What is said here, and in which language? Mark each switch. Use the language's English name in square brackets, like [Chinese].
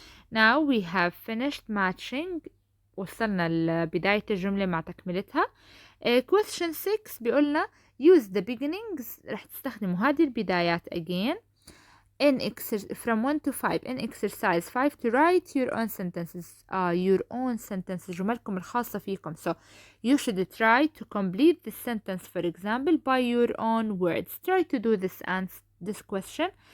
[English] Now we have finished matching. [Arabic] وصلنا لبداية الجملة مع تكملتها. [English] question 6 [Arabic] بيقولنا [English] use the beginnings. [Arabic] رح تستخدموا هذه البدايات [English] again in from 1 to 5 in exercise 5 to write your own sentences. your own sentences [Arabic] جملكم الخاصة فيكم. [English] so you should try to complete the sentence for example by your own words. try to do this and this question.